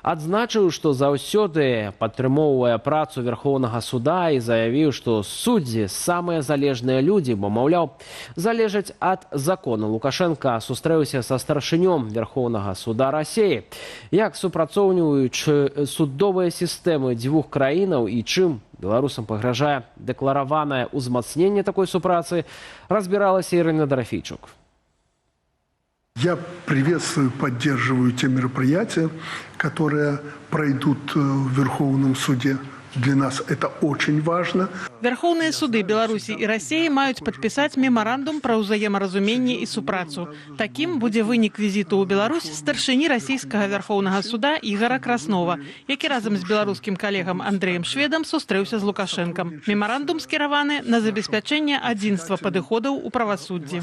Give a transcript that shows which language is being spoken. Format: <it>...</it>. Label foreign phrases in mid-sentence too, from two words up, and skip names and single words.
<be>адзначыў, што заўсёды падтрымоўвае працу Верхоўнага суда і заявіў, што суддзі самыя залежныя людзі, бо, маўляў, залежаць ад закону. Лукашенко сустрэўся са старшынём Верхоўнага суда Расіі. Як супрацоўніваючы судовыя сістэмы дзвюх краінаў і чым беларусам пагражае дэклараванае ўзмацненне такой супрацы, разбіралася Ірына Дарафейчук.</be> <ru>Я приветствую, поддерживаю те мероприятия, которые пройдут в Верховном суде. Для нас это очень важно. Верховные суды</ru> <be>Беларуси и России маюць подписать меморандум про ўзаемаразуменне і супрацу. Таким будзе вынік візіту ў Беларусь старшыні расійскага Верховнага суда Ігора Краснова, які разам з беларускім калегам Андрэем Шведам сустрэўся з Лукашэнкам. Меморандум скіраваны на забеспячэнне адзінства падыходаў у правасуддзі.</be>